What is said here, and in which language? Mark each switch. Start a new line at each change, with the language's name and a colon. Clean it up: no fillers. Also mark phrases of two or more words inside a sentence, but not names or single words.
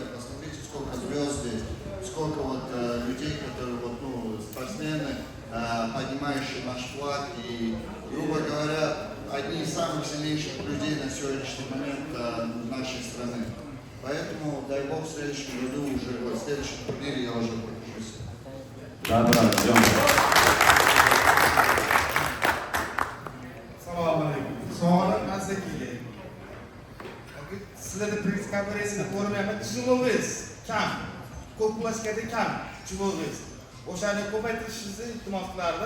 Russian: Посмотрите, сколько звезд здесь, сколько вот людей, которые спортсмены, поднимающие наш флаг и, грубо говоря, одни из самых сильнейших людей на сегодняшний момент нашей страны. Поэтому, дай бог, в следующем году уже, в следующем турнире я уже покажусь. Да, ждем.
Uzbek: Assalomu alaykum. Savolim Azzakiga. Sizlarda press konferensiyada ko'rmayapman, tizimimiz kam. Ko'plashganda kam tizimimiz. O'shani ko'paytirishingizni iltimos qilardim.